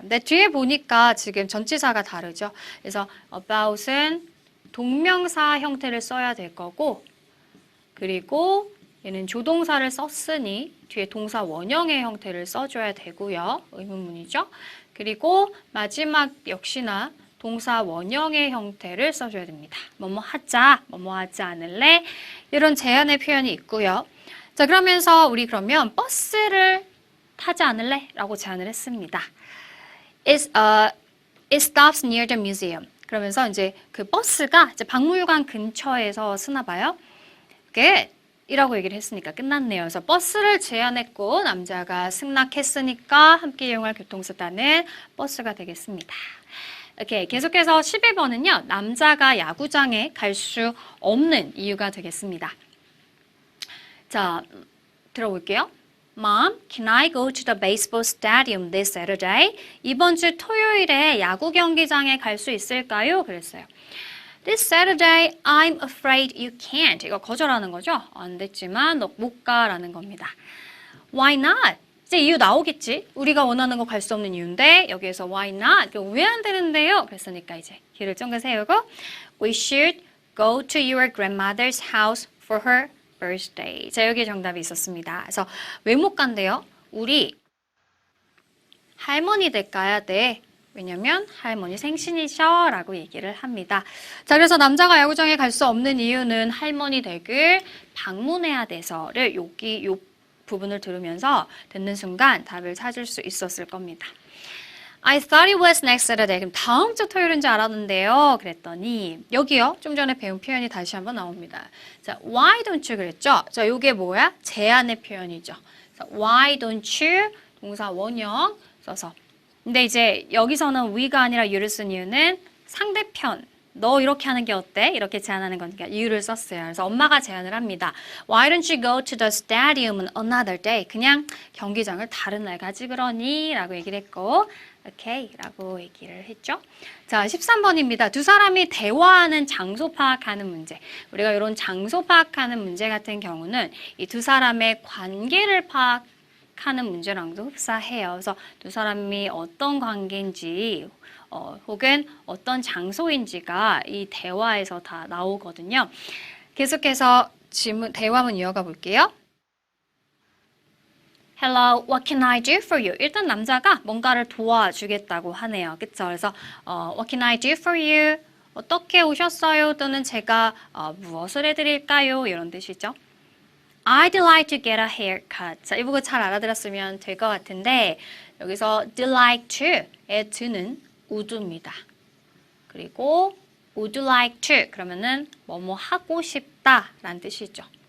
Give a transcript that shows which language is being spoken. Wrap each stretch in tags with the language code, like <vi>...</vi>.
<ko>근데 뒤에 보니까 지금 전치사가 다르죠. 그래서 about은 동명사 형태를 써야 될 거고 그리고 얘는 조동사를 썼으니 뒤에 동사 원형의 형태를 써줘야 되고요. 의문문이죠. 그리고 마지막 역시나 동사 원형의 형태를 써줘야 됩니다. 뭐뭐 하자, 뭐뭐 하지 않을래 이런 제안의 표현이 있고요. 자, 그러면서 우리 그러면 버스를 타지 않을래? 라고 제안을 했습니다.</ko> <en>It stops near the museum.</en> <ko>그러면서 이제 그 버스가 이제 박물관 근처에서 쓰나 봐요.</ko> <en>Good.</en> <ko>이라고 얘기를 했으니까 끝났네요. 그래서 버스를 제안했고 남자가 승낙했으니까 함께 이용할 교통수단은 버스가 되겠습니다. 오케이, 계속해서 11번은요. 남자가 야구장에 갈 수 없는 이유가 되겠습니다. 자, 들어볼게요.</ko> <en>Mom, can I go to the baseball stadium this Saturday?</en> <ko>이번 주 토요일에 야구 경기장에 갈 수 있을까요? 그랬어요.</ko> <en>This Saturday, I'm afraid you can't.</en> <ko>이거 거절하는 거죠? 안 됐지만 너 못 가라는 겁니다.</ko> <en>Why not?</en> <ko>이제 이유 나오겠지? 우리가 원하는 거 갈 수 없는 이유인데 여기에서</ko> <en>why not?</en> <ko>왜 안 되는데요? 그랬으니까 이제 길을 쫑긋 세우고</ko> <en>We should go to your grandmother's house for her birthday.</en> <ko>자, 여기 정답이 있었습니다. 그래서 왜 못 간대요? 우리 할머니 댁 가야 돼. 왜냐면 할머니 생신이셔 라고 얘기를 합니다. 자, 그래서 남자가 야구장에 갈 수 없는 이유는 할머니 댁을 방문해야 돼서를 여기 요 부분을 들으면서 듣는 순간 답을 찾을 수 있었을 겁니다.</ko> <en>I thought it was next Saturday.</en> <ko>그럼 다음 주 토요일인 줄 알았는데요. 그랬더니 여기요. 좀 전에 배운 표현이 다시 한번 나옵니다. 자,</ko> <en>why don't you</en> <ko>그랬죠? 자, 요게 뭐야? 제안의 표현이죠. 자,</ko> <en>why don't you</en> <ko>동사 원형 써서. 근데 이제 여기서는 we가 아니라 you를 쓴 이유는 상대편. 너 이렇게 하는 게 어때? 이렇게 제안하는 거니까 you를 썼어요. 그래서 엄마가 제안을 합니다.</ko> <en>Why don't you go to the stadium another day?</en> <ko>그냥 경기장을 다른 날 가지 그러니? 라고 얘기를 했고 오케이 라고 얘기를 했죠. 자, 13번입니다. 두 사람이 대화하는 장소 파악하는 문제. 우리가 이런 장소 파악하는 문제 같은 경우는 이 두 사람의 관계를 파악하는 문제랑도 흡사해요. 그래서 두 사람이 어떤 관계인지 혹은 어떤 장소인지가 이 대화에서 다 나오거든요. 계속해서 대화문 이어가 볼게요.</ko> <en>Hello, what can I do for you?</en> <ko>일단 남자가 뭔가를 도와주겠다고 하네요. 그쵸? 그래서</ko> <en>what can I do for you?</en> <ko>어떻게 오셨어요? 또는 제가 무엇을 해드릴까요? 이런 뜻이죠.</ko> <en>I'd like to get a haircut.</en> <ko>자, 이 부분 잘 알아들었으면 될 것 같은데 여기서 I'd like to의 to는 would입니다. 그리고 would like to 그러면은 뭐뭐 하고 싶다 라는 뜻이죠.</ko>